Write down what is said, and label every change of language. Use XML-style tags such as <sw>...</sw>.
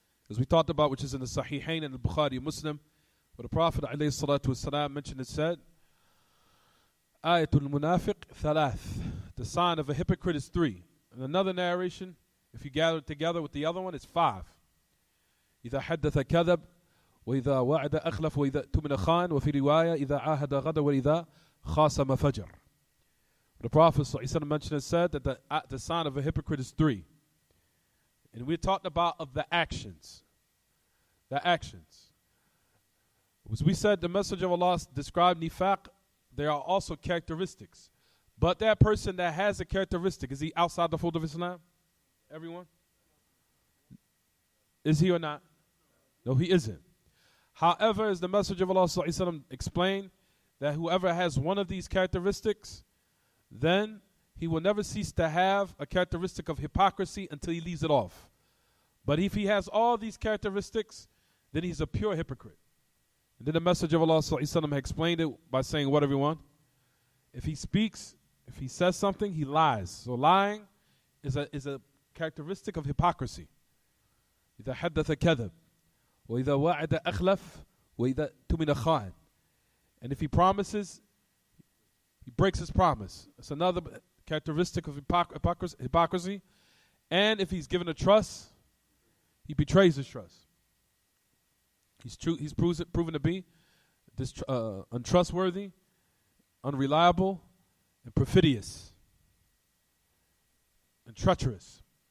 <en>As we talked about, which is in the Sahihain and the Bukhari Muslim, where the Prophet alayhi salatu wasalam mentioned it said, ayatul munafiq thalath. The sign of a hypocrite is 3. In another narration, if you gather it together with the other one, it's 5.</en> <ar>إذا حدث كذب وإذا وعد أخلف وإذا اؤتمن خان وفي رواية إذا عاهد غدر وإذا خاصم فجر.</ar> <en>The Prophet ﷺ mentioned and said that the sign of a hypocrite is 3. And we're talking about of the actions. The actions. As we said, the Messenger of Allah described nifaq, there are also characteristics. But that person that has a characteristic, is he outside the fold of Islam? Everyone? Is he or not? No, he isn't. However, as the Messenger of Allah ﷺ explained, that whoever has one of these characteristics, then he will never cease to have a characteristic of hypocrisy until he leaves it off. But if he has all these characteristics, then he's a pure hypocrite. And then the Messenger of Allah ﷺ explained it by saying, what everyone? If he speaks, if he says something, he lies. So lying is a characteristic of hypocrisy.</en> <ar>إذا حدث كذب وإذا وعد أخلف وإذا اؤتمن خان.</ar> <en>And if he promises, he breaks his promise. It's another characteristic of hypocrisy. And if he's given a trust, he betrays his trust. He's proven to be untrustworthy, unreliable, and perfidious, and treacherous.</en>